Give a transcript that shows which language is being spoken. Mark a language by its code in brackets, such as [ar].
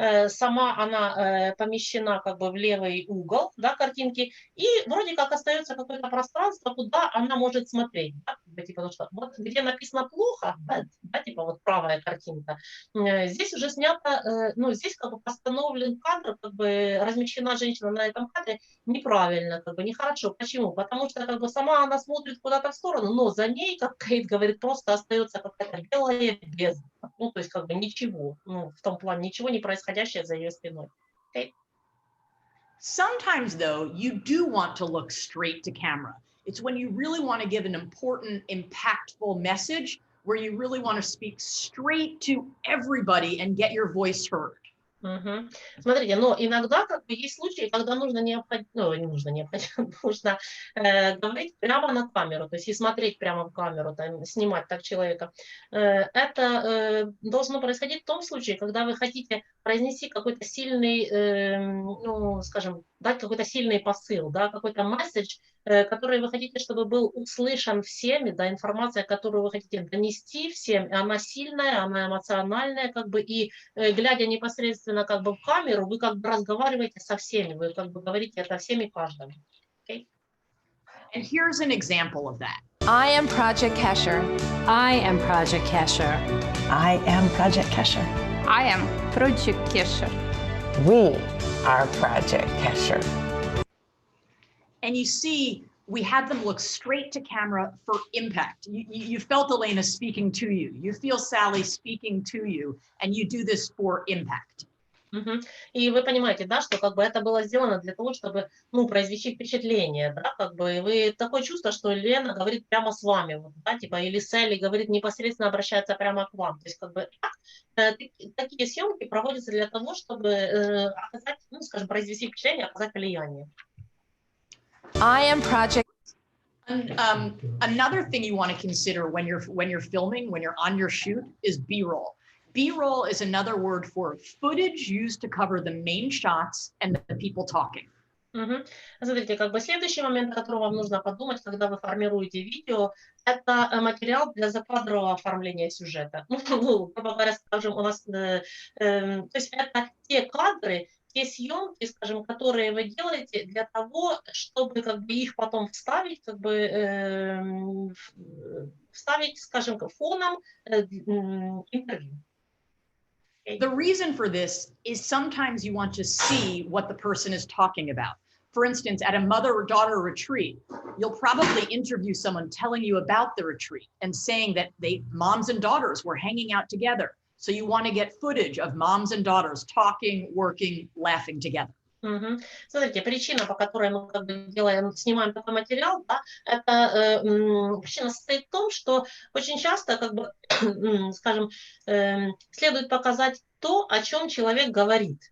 [ru] сама она помещена как бы в левый угол, да, картинки, и вроде как остается какое-то пространство, куда она может смотреть, да, как бы, типа, ну, что, вот где написано плохо, да, типа вот правая картинка, здесь уже снято, ну, здесь как бы постановлен кадр, как бы размещена женщина на этом кадре неправильно, как бы нехорошо. Почему? Потому что как бы сама она смотрит куда-то в сторону, но за ней, как Кейт говорит, просто остается какая-то белая бездна. Ну, то есть как бы ничего, ну, в том плане ничего не происходящее за ее спиной. Okay. [en] Sometimes, though, you do want to look straight to camera. It's when you really want to give an important, impactful message, where you really want to speak straight to everybody and get your voice heard. Мгм. [ru] Смотрите, но иногда как бы есть случаи, когда нужно нужно говорить прямо на камеру, то есть и смотреть прямо в камеру, там, снимать так человека. Это должно происходить в том случае, когда вы хотите произнести какой-то сильный, ну, скажем, дать какой-то сильный посыл, да, какой-то месседж, который вы хотите, чтобы был услышан всеми, да, информация, которую вы хотите донести всем, она сильная, она эмоциональная, как бы, и глядя непосредственно как бы в камеру, вы как бы разговариваете со всеми, вы как бы говорите это всем и каждому. [en] Okay? And here's an example of that. I am Project Kesher. I am Project Kesher. I am Project Kesher. I am Project Kesher. We are Project Kesher. And you see, we had them look straight to camera for impact. You felt Elena speaking to you. You feel Sally speaking to you, and you do this for impact. [ru] И вы понимаете, да, что как бы это было сделано для того, чтобы, ну, произвести впечатление, да, как бы вы такое чувство, что Лена говорит прямо с вами, вот, да, типа, или Сэлли говорит непосредственно, обращается прямо к вам. То есть как бы такие съемки проводятся для того, чтобы оказать, ну, скажем, произвести впечатление, оказать влияние. [en] I am Project. And, another thing you want to consider when you're filming, when you're on your shoot, is B-roll. B-roll is another word for footage used to cover the main shots and the people talking. [ru] Смотрите, как бы следующий момент, о котором вам нужно подумать, когда вы формируете видео, это материал для закадрового оформления сюжета. Ну, грубо говоря, скажем, у нас, то есть это те кадры, те съемки, скажем, которые вы делаете для того, чтобы как бы их потом вставить, как бы вставить, скажем, фоном интервью. [en] The reason for this is sometimes you want to see what the person is talking about. For instance, at a mother-daughter retreat, you'll probably interview someone telling you about the retreat and saying that moms and daughters were hanging out together. So you want to get footage of moms and daughters talking, working, laughing together. [ru] Смотрите, причина, по которой мы как бы снимаем такой материал, да, это причина состоит в том, что очень часто, как бы, скажем, следует показать то, о чем человек говорит.